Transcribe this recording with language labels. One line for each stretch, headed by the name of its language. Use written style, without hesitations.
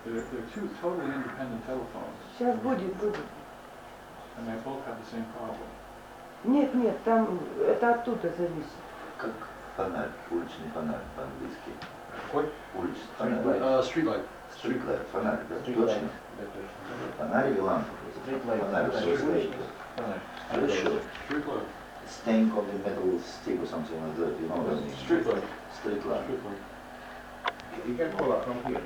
English: They're two totally independent telephones,
Russian: Сейчас будет.
English: and they both have the same problem.
Russian: Нет, там это оттуда зависит. Как Фонарь, уличный фонарь по-английски. Какой? Уличный фонарь.
English: Street light. Street light,
Russian: фонарь, да? Точно? Фонарь или лампа? Фонарь, все стоит. Хорошо.
English: Staying on the metal stick or something like that, you know what I mean? Street light. Street light. You can call up from here.